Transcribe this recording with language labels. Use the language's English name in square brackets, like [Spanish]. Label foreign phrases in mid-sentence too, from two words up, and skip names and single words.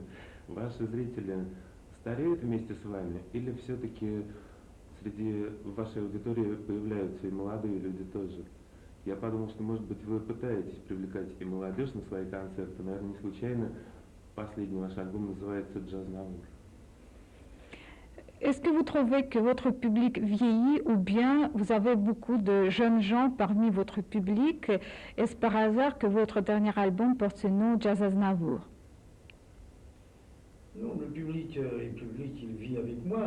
[Russian] Ваши зрители стареют вместе с вами, или все-таки среди вашей аудитории появляются и молодые люди тоже? Я подумал, что, может быть, вы пытаетесь привлекать и молодежь на свои концерты. Наверное, не случайно последний ваш альбом называется «Джазнавур». [French] Est-ce que vous trouvez que votre public vieillit ou bien vous avez beaucoup de jeunes gens parmi votre public? Est-ce par hasard que votre dernier album porte ce nom, Jazz Aznavour? Non, le public, il vit avec moi.